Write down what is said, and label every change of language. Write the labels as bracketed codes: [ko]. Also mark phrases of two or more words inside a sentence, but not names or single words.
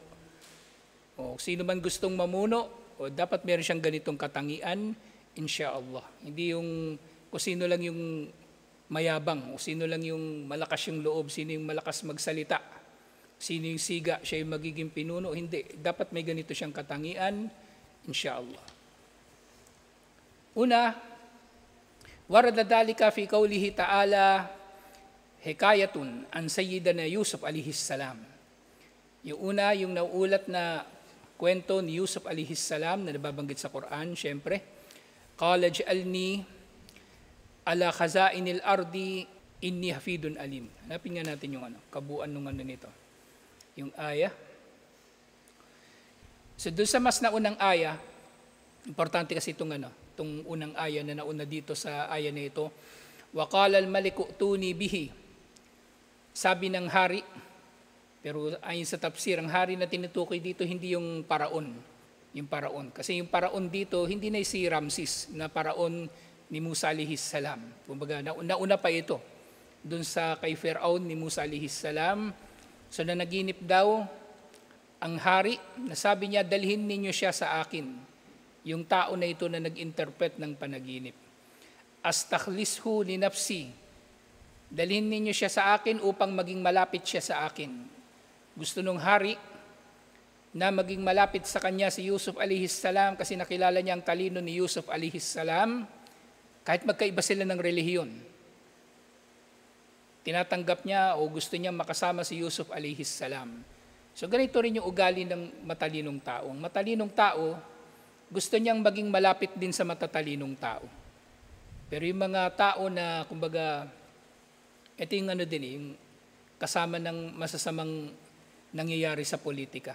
[tl] O sino man gustong mamuno, o dapat meron siyang ganitong katangian, inshallah. Hindi yung kung sino lang yung mayabang, o sino lang yung malakas yung loob, sino yung malakas magsalita, sino yung siga, siya yung magiging pinuno. Hindi. Dapat may ganito siyang katangian, inshallah. Una, [ar] ورد ذلك في قوله تعالى حكاية عن سيدنا يوسف عليه السلام. [tl] Yung una, yung nauulat na kwento ni Yusuf [ar] عليه السلام [tl] na nababanggit sa Quran, syempre. [ar] قال اجعلني على خزائن الأرض إني حفيظ عليم. [tl] Hanapin nga natin yung kabuuan ng nito. Yung aya. So doon sa mas naunang aya, importante kasi itong unang aya na nauna dito sa aya na ito. [ar] وقال الملك ائتوني به. [tl] Sabi ng hari, pero ayon sa tafsir, ang hari na tinutukoy dito hindi yung paraon. Yung paraon. Kasi yung paraon dito, hindi na si Ramses na paraon ni Musa [ar] عليه السلام. [tl] Kumbaga, nauna pa ito. Doon sa kay Firaun ni Musa [ar] عليه السلام. [tl] So na naginip daw ang hari, nasabi niya, dalhin ninyo siya sa akin. Yung tao na ito na nag-interpret ng panaginip. [ar] أستخلصه لنفسي. [tl] Dalhin ninyo siya sa akin upang maging malapit siya sa akin. Gusto nung hari na maging malapit sa kanya si Yusuf [ar] عليه السلام [tl] kasi nakilala niya ang talino ni Yusuf [ar] عليه السلام [tl] kahit magkaiba sila ng relihiyon. Tinatanggap niya o gusto niya makasama si Yusuf [ar] عليه السلام. [tl] So ganito rin yung ugali ng matalinong tao. Ang matalinong tao, gusto niyang maging malapit din sa matatalinong tao. Pero yung mga tao na, kumbaga, ito yung yung kasama ng masasamang nangyayari sa politika.